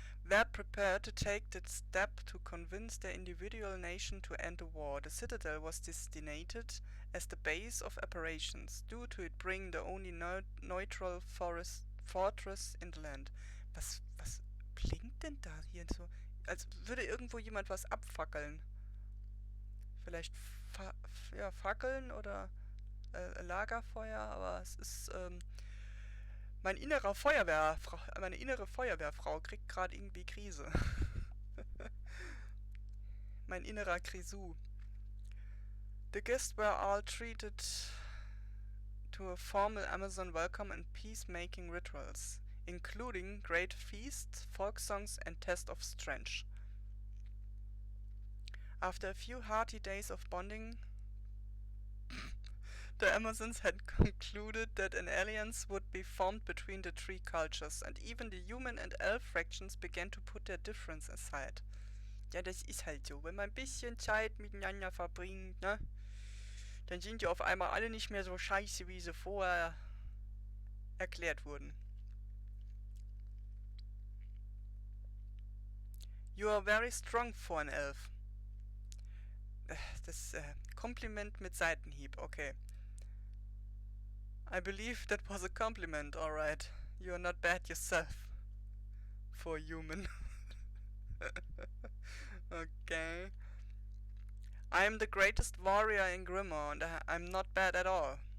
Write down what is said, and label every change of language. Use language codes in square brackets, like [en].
[en] were prepared to take the step to convince their individual nation to end the war. The citadel was designated as the base of operations, due to it being the only neutral fortress in the land. [de] Was blinkt denn da hier so? Als würde irgendwo jemand was abfackeln. Vielleicht Fackeln oder Lagerfeuer, aber es ist meine innere Feuerwehrfrau kriegt gerade irgendwie Krise. Mein innerer Grisou. [en] The guests were all treated to a formal Amazon welcome and peacemaking rituals, including great feasts, folk songs, and test of strength. After a few hearty days of bonding, the Amazons had concluded that an alliance would be formed between the three cultures, and even the human and elf fractions began to put their difference aside. [de] Ja, das ist halt so. Wenn man ein bisschen Zeit miteinander verbringt, ne, dann sind die auf einmal alle nicht mehr so scheiße, wie sie vorher erklärt wurden. [en] You are very strong for an elf. [de] Das Kompliment mit Seitenhieb, okay. [en] I believe that was a compliment, alright. You are not bad yourself. For a human. Okay. I am the greatest warrior in Grimmaw, and I'm not bad at all.